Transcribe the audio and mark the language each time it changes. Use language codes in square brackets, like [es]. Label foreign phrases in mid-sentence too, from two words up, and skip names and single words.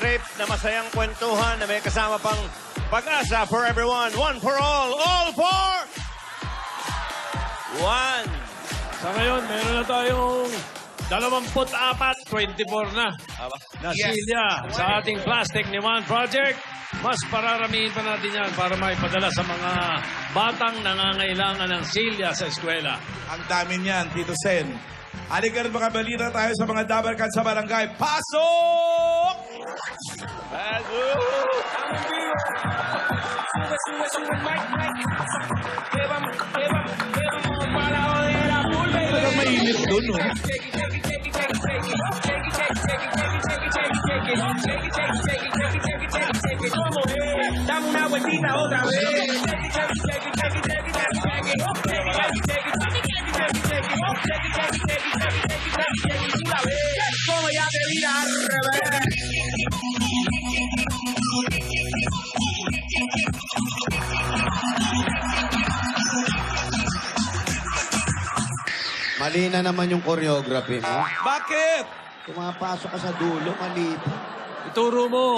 [tl] na masayang kwentuhan na may kasama pang pag-asa [en] for everyone. One for all for one. [tl] Sa ngayon, meron na tayong 24, 24 na. Na silya sa ating plastic ni One Project. Mas pararamihin pa natin yan para maipadala sa mga batang nangangailangan ng silya sa eskwela. Ang dami niyan, Tito Sen. Halika rin mga balita tayo sa mga dabarkan sa barangay. Pasok! Talagang mainit doon, no? [es] Dame una vueltita otra vez. Como ya te vi al revés. [tl] Mali na naman yung choreography mo. Bakit? Pumapasok ka sa dulo, mali pa. Ituro mo.